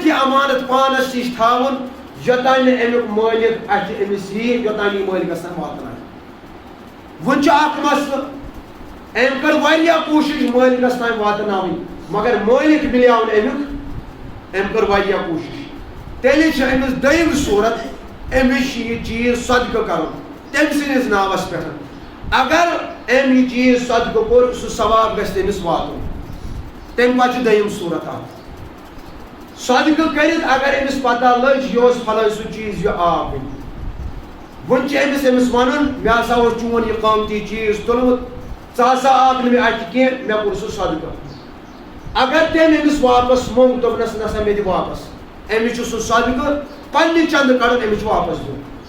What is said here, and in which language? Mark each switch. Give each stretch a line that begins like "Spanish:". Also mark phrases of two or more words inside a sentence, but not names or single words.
Kashmiri: یہ امانت پانس نش تھاون یوتان امیک مالک اتھ امس یہ یوتان یہ مالکس تام واتن ون اخ مسئلہ ام کر واریاہ کوشش مالکس تام واتن مگر مالک ملیو امیک ام کر واریاہ کوشش تیلے امس دیم صورت امس یہ چیز صدقہ کرن تم سندس ناوس پہ اگر ام یہ چیز صدقہ کور سہ ثواب گژھِ تمس واتن تم پتہ دیم صورت صدقہ کرت اگر امس پتہ لج یہ فلان سہ چیز یہ آو ون امس ون مے ہسا چون یہ قیمتی چیز تلمت ژا آو نہ مے اتہ کی مے کور سہ صدقہ اگر تم امس واپس مونگ دپنس نسا مے دِ واپس امس سہ صدقہ پنہ چند کڑن امس واپس دیُن